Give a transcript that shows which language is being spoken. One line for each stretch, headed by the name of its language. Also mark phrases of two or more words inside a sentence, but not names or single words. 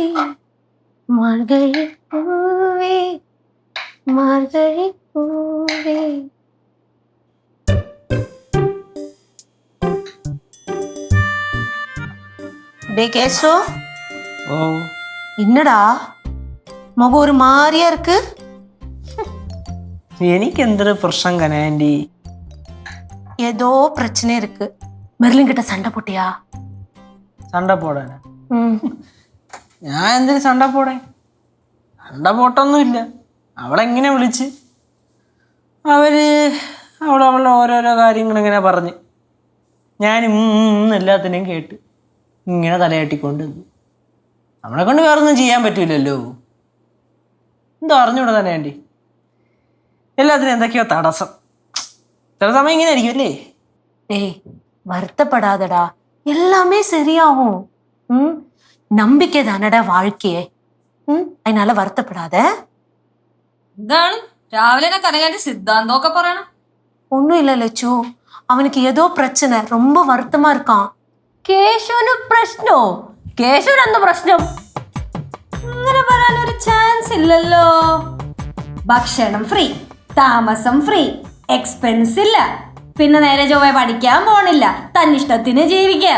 Tamil: மார்கழி பூவே மார்கழி பூவே. டே கேசோ, ஓ என்னடா முகம் ஒரு மாதிரியா இருக்கு?
Malayalam: എനിക്ക് എന്തൊരു പ്രശ്നം കനാൻറ്റി?
Tamil: ஏதோ பிரச்சனை இருக்கு. மெர்லின் கிட்ட சண்டை போட்டியா? சண்டை போட
Malayalam: ഞാൻ എന്തിനു
Tamil: சண்டை போட?
Malayalam: സണ്ട പോട്ടൊന്നുമില്ല. അവളെങ്ങനെ വിളിച്ച് അവളവളുടെ ഓരോരോ കാര്യങ്ങളിങ്ങനെ പറഞ്ഞ് ഞാൻ എല്ലാത്തിനെയും കേട്ട് ഇങ്ങനെ തലയാട്ടിക്കൊണ്ട് നമ്മളെ കൊണ്ട് വേറൊന്നും ചെയ്യാൻ പറ്റൂലല്ലോ. എന്തോ അറിഞ്ഞൂടെ തന്നെ ആൻറ്റി, എല്ലാത്തിനും എന്തൊക്കെയോ തടസ്സം. ചില സമയം ഇങ്ങനെ ആയിരിക്കും അല്ലേ?
Tamil: டேய் வருத்தப்படாதடா, எல்லாமே சரியாகும். நம்பிக்கை தானடா வாழ்க்கையே. அதனால வருத்தப்படாத.
Malayalam: എന്താണ് രാവിലെ കനകാന്റെ സിദ്ധാന്തമൊക്കെ പറയണം?
Tamil: ஒன்னும் இல்ல லட்சு, அவனுக்கு ஏதோ பிரச்சனை, ரொம்ப வருத்தமா இருக்கான்.
Malayalam: കേശുവിന് പ്രശ്നോ? കേശുവിന് എന്താ പ്രശ്നം? അങ്ങനെ പറയാനൊരു ചാൻസ് ഇല്ലല്ലോ. ഭക്ഷണം ഫ്രീ, താമസം ഫ്രീ, എക്സ്പെൻസ് ഇല്ല, പിന്നെ നേരെ ചൊവ്വേ പഠിക്കാൻ പോണില്ല, തന്നിഷ്ടത്തിന് ജീവിക്കാം.